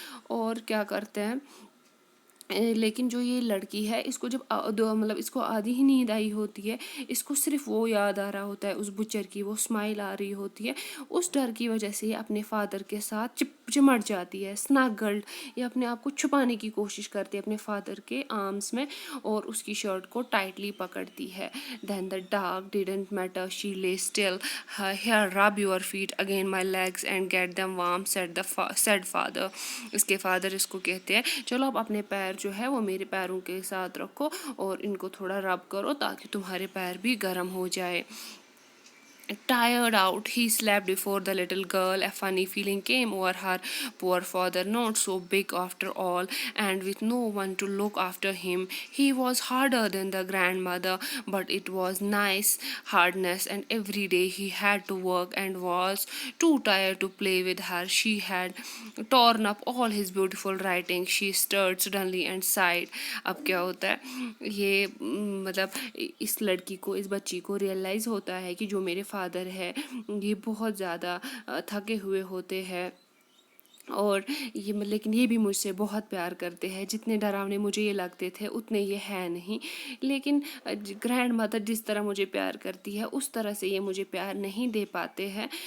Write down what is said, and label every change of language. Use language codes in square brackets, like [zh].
[ur] اور کیا کرتے ہیں, لیکن جو یہ لڑکی ہے اس کو جب مطلب اس کو آدھی ہی نیند آئی ہوتی ہے, اس کو صرف وہ یاد آ رہا ہوتا ہے اس بچر کی, وہ اسمائل آ رہی ہوتی ہے. اس ڈر کی وجہ سے یہ اپنے فادر کے ساتھ چمٹ جاتی ہے, اسنگلڈ, یہ اپنے آپ کو چھپانے کی کوشش کرتی ہے اپنے فادر کے آرمس میں, اور اس کی شرٹ کو ٹائٹلی پکڑتی ہے. [en] Then the dog didn't matter, she lay still. Here, rub your feet against my legs and get them warm, said father. [ur] اس کے فادر اس کو کہتے ہیں چلو آپ اپنے پیر جو ہے وہ میرے پیروں کے ساتھ رکھو اور ان کو تھوڑا رب کرو تاکہ تمہارے پیر بھی گرم ہو جائے. [en] Tired out, he slept before the little girl. A funny feeling came over her. Poor father, not so big after all, and with no one to look after him. He was harder than the grandmother, but it was nice hardness, and every day he had to work and was too tired to play with her. She had torn up all his beautiful writing. She stirred suddenly and sighed. [ur] اب کیا ہوتا ہے, یہ مطلب اس لڑکی کو, اس بچی کو ریئلائز ہوتا ہے کہ جو میرے فادر ہے یہ بہت زیادہ تھکے ہوئے ہوتے ہیں, اور یہ لیکن یہ بھی مجھ سے بہت پیار کرتے ہیں. جتنے ڈراونے مجھے یہ لگتے تھے اتنے یہ ہے نہیں, لیکن گرینڈ مدر جس طرح مجھے پیار کرتی ہے اس طرح سے یہ مجھے پیار نہیں دے پاتے ہیں.